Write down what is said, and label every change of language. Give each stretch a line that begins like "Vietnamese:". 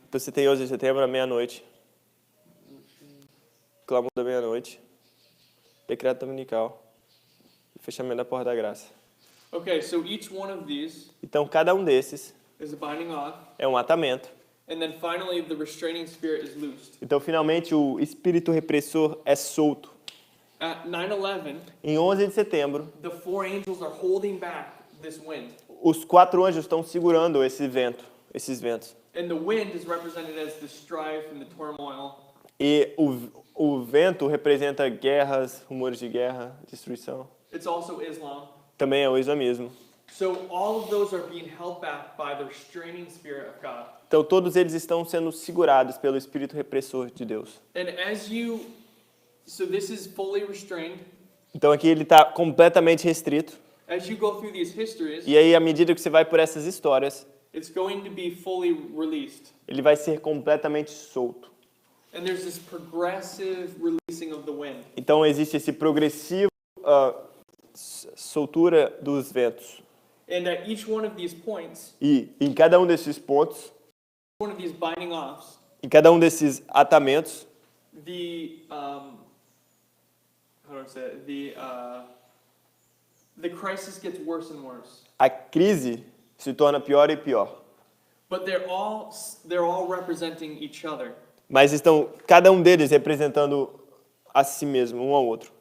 Portuguese: Então você tem 11 de setembro à meia-noite. Clamor da meia-noite. Decreto dominical. E fechamento da porta da graça.
English: Okay, so each one of these
Portuguese: Então cada um desses
English: is a binding off,
Portuguese: é um atamento.
English: and then finally the restraining spirit is loosed.
Portuguese: Então finalmente o espírito repressor é solto.
English: At 9/11,
Portuguese: Em 11 de setembro,
English: the 4 angels are holding back this wind,
Portuguese: os 4 anjos estão segurando esse vento, esses ventos.
English: and the wind is represented as the strife and the turmoil.
Portuguese: E o vento representa guerras, rumores de guerra, destruição.
English: It's also Islam.
Portuguese: Também é o islamismo.
English: So all of those are being held back by the restraining spirit of God.
Portuguese: Então todos eles estão sendo segurados pelo espírito repressor de Deus.
English: And so this is fully restrained.
Portuguese: Então aqui ele está completamente restrito.
English: As you go through these histories,
Portuguese: E aí, à medida que você vai por essas histórias,
English: it's going to be fully released.
Portuguese: ele vai ser completamente solto.
English: And there's this progressive releasing of the wind.
Portuguese: Então existe esse progressivo soltura dos ventos.
English: And at each one of these points,
Portuguese: E em cada um desses pontos,
English: one of these binding offs,
Portuguese: em cada um desses atamentos,
English: how do I say it? The crisis gets worse and worse.
Portuguese: a crise se torna pior e pior.
English: But they're all representing each other.
Portuguese: Mas estão cada um deles representando a si mesmo, um ao outro.